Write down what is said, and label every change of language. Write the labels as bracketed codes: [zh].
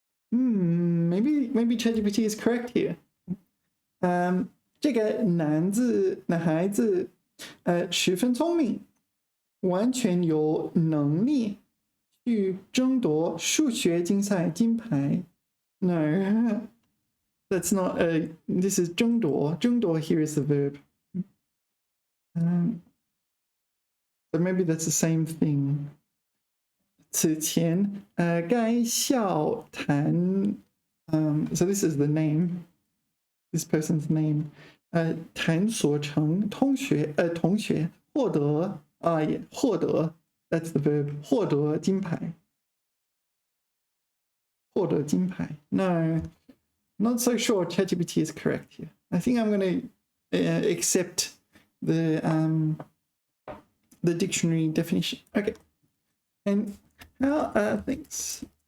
[en] Maybe ChatGPT is correct here. [zh] 这个男孩子十分聪明，完全有能力去争夺数学竞赛金牌。 [en] No, that's not this is 争夺。争夺 here is the verb. So maybe that's the same thing. [zh] 此前该校谈 [en] so this is the name, this person's name. [zh] 谭所成同学获得获得 [en] that's the verb [zh] 获得金牌。 [en] 获得金牌 No, not so sure ChatGPT is correct here. I think I'm going to accept the dictionary definition. Okay. And how thanks.